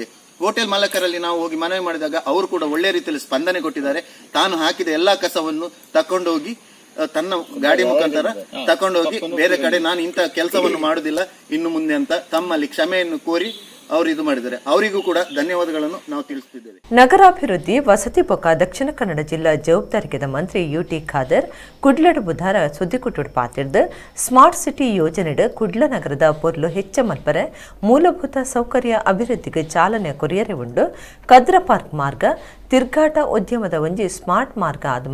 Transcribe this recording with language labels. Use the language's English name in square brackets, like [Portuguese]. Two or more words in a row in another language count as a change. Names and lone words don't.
[Kannada] ಹೋಟೆಲ್ ಮಾಲಕರಲ್ಲಿ ನಾವು ಹೋಗಿ ಮನವಿ ಮಾಡಿದಾಗ ಅವರು ಕೂಡ ಒಳ್ಳೆ ರೀತಿಯಲ್ಲಿ ಸ್ಪಂದನೆ ಕೊಟ್ಟಿದ್ದಾರೆ. ತಾನು ಹಾಕಿದ ಎಲ್ಲಾ ಕಸವನ್ನು ತಕೊಂಡೋಗಿ ತನ್ನ ಗಾಡಿ ಮುಖಾಂತರ ತಕೊಂಡೋಗಿ ಬೇರೆ ಕಡೆ ನಾನು ಇಂಥ ಕೆಲಸವನ್ನು ಮಾಡುದಿಲ್ಲ ಇನ್ನು ಮುಂದೆ ಅಂತ ತಮ್ಮಲ್ಲಿ ಕ್ಷಮೆಯನ್ನು ಕೋರಿ ಅವರು ಇದು ಮಾಡಿದ್ದಾರೆ. ಅವರಿಗೂ ಕೂಡ ಧನ್ಯವಾದಗಳನ್ನು ನಾವು ತಿಳಿಸುತ್ತಿದ್ದೇವೆ. [Tulu] ನಗರಾಭಿವೃದ್ಧಿ ವಸತಿ ಬೊಕ್ಕ ದಕ್ಷಿಣ ಕನ್ನಡ ಜಿಲ್ಲಾ ಜವಾಬ್ದಾರಿಕೆದ ಮಂತ್ರಿ ಯುಟಿ ಖಾದರ್ ಕುಡ್ಲಡ್ ಬುಧವಾರ ಸುದ್ದಿಗುಟ್ಟು ಪಾತಿರ್ದು [English] smart city [Tulu] ಯೋಜನೆಡು ಕುಡ್ಲ ನಗರದ ಪೊರ್ಲು ಹೆಚ್ಚ ಮಲ್ಪರೆ ಮೂಲಭೂತ ಸೌಕರ್ಯ ಅಭಿವೃದ್ಧಿಗೆ ಚಾಲನೆ ಕೊರಿಯರೆ ಉಂಡು ಕದ್ರ ಪಾರ್ಕ್ ಮಾರ್ಗ ತಿರ್ಗಾಟ ಉದ್ಯಮದ ಒಂಜಿ ಸ್ಮಾರ್ಟ್ ಮಾರ್ಗ ಆದ